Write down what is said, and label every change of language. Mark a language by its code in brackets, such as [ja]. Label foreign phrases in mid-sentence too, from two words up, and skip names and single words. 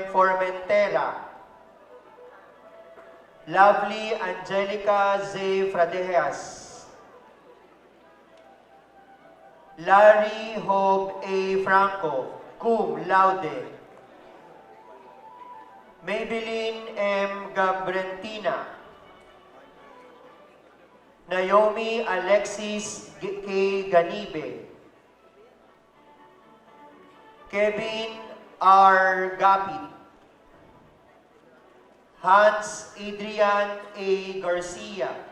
[en] Formentera. Lovely Angelica Z. Fradejas. Larry Hope A. Franco, [la] cum laude. [en] Maybelline M. Gabrentina. Naomi Alexis K. Ganibe. Kevin R. Gapit. Hans Adrian A. Garcia.